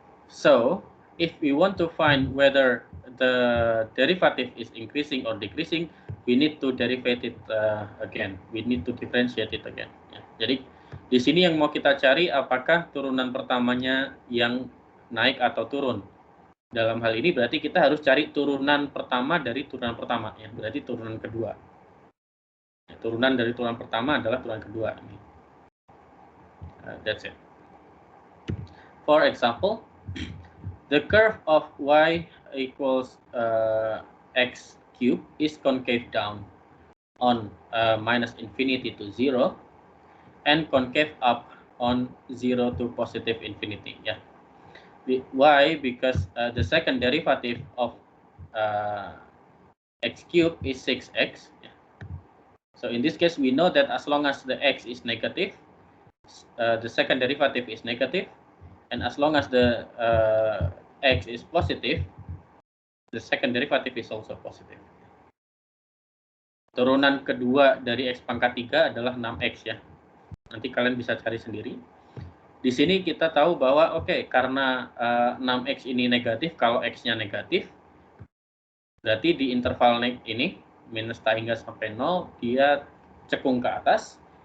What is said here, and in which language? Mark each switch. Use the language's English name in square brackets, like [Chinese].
[English] So, if we want to find whether the derivative is increasing or decreasing, we need to derivate it again. We need to differentiate it again. [Indonesian] Ya. Jadi di sini yang mau kita cari apakah turunan pertamanya yang naik atau turun. Dalam hal ini berarti kita harus cari turunan pertama dari turunan pertama, ya. Berarti turunan kedua. Ya, turunan dari turunan pertama adalah turunan kedua. [English] That's it. For example, The curve of y equals x cubed is concave down on minus infinity to 0 and concave up on 0 to positive infinity. Yeah. Why? Because the second derivative of x cubed is 6x. Yeah. So in this case, we know that as long as the x is negative, the second derivative is negative, and as long as the x is positive, the second derivative is also positive. [Indonesian] Turunan kedua dari x pangkat 3 adalah 6x ya. Nanti kalian bisa cari sendiri. Di sini kita tahu bahwa karena 6x ini negatif, kalau x-nya negatif, berarti di interval ini minus tak hingga sampai 0 dia cekung ke atas.